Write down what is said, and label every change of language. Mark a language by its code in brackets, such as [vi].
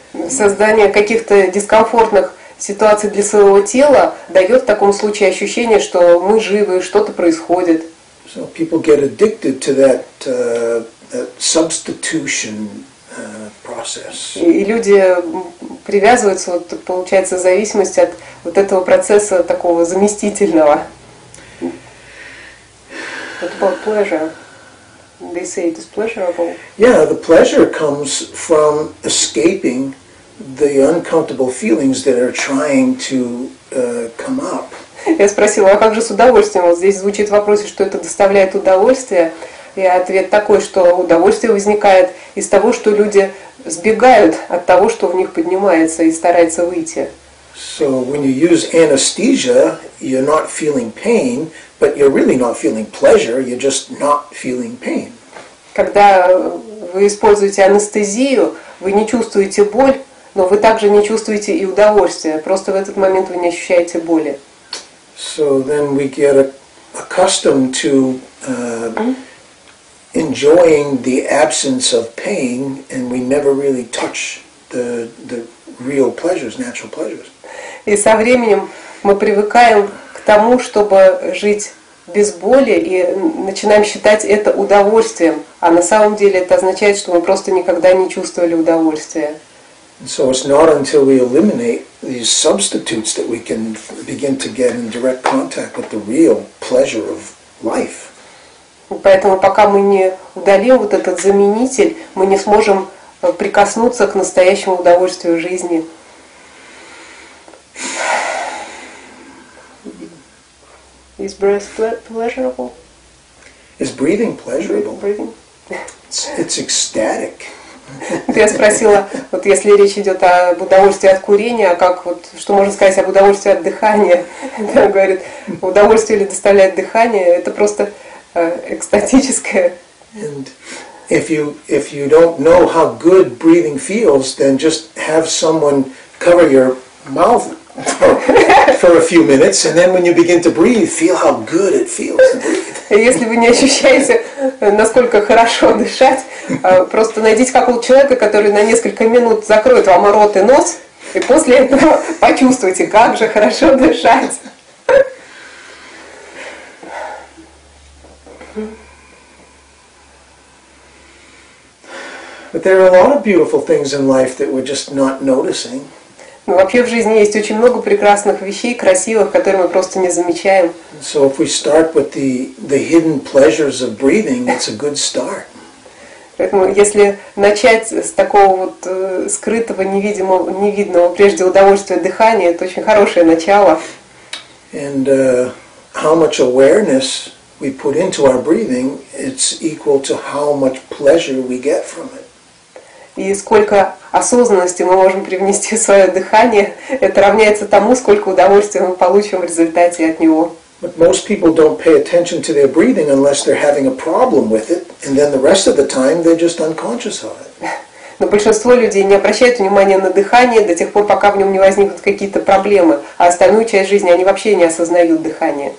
[ru] Создание каких-то дискомфортных ситуаций для своего тела дает в таком случае ощущение, что мы живы, что-то происходит. [en] So people get addicted to that substitution process. [ru] И люди привязываются, вот, получается, в зависимости от вот этого процесса такого заместительного. [en] What about pleasure? They say it is pleasurable. Yeah, the pleasure comes from escaping the uncomfortable feelings that are trying to come up. [ru] Я спросила, а как же с удовольствием? Вот здесь звучит в вопросе, что это доставляет удовольствие. И ответ такой, что удовольствие возникает из того, что люди сбегают от того, что в них поднимается, и стараются выйти. [en] So when you use anesthesia, you're not feeling pain, but you're really not feeling pleasure, you're just not feeling pain. [ru] Когда вы используете анестезию, вы не чувствуете боль, но вы также не чувствуете и удовольствие. Просто в этот момент вы не ощущаете боли. [en] So then we get accustomed to enjoying the absence of pain, and we never really touch the real pleasures, natural pleasures. [ru] И со временем мы привыкаем к тому, чтобы жить без боли, и начинаем считать это удовольствием. А на самом деле это означает, что мы просто никогда не чувствовали удовольствия. [en] And so it's not until we eliminate these substitutes that we can begin to get in direct contact with the real pleasure of life. [ru] Поэтому пока мы не удалим вот этот заменитель, мы не сможем прикоснуться к настоящему удовольствию жизни. [en] Is breath pleasurable? Is breathing pleasurable? Breathing? It's ecstatic. [ru] Я спросила, вот если речь идет об удовольствии от курения, а как вот, что можно сказать об удовольствии от дыхания? Он говорит, удовольствие ли доставляет дыхание, это просто экстатическое. [en] And if you don't know how good breathing feels, then just have someone cover your mouth for a few minutes, and then when you begin to breathe, feel how good it feels to breathe. [ru] Если вы не ощущаете, насколько хорошо дышать, просто найдите какого-то человека, который на несколько минут закроет вам рот и нос, и после этого почувствуйте, как же хорошо дышать. [en] But there are a lot of beautiful things in life that we're just not noticing. [ru] Но вообще в жизни есть очень много прекрасных вещей, красивых, которые мы просто не замечаем. [en] So if we start with the hidden pleasures of breathing, it's a good start. [ru] Поэтому если начать с такого вот скрытого, невидного прежде удовольствия дыхания, это очень хорошее начало. [en] And how much awareness we put into our breathing, it's equal to how much pleasure we get from it. [ru] И сколько осознанности мы можем привнести в свое дыхание, это равняется тому, сколько удовольствия мы получим в результате от него. [en] But most people don't pay attention to their breathing unless they're having a problem with it, and then the rest of the time they're just unconscious of it. [ru] Но большинство людей не обращают внимания на дыхание до тех пор, пока в нем не возникнут какие-то проблемы, а остальную часть жизни они вообще не осознают дыхание.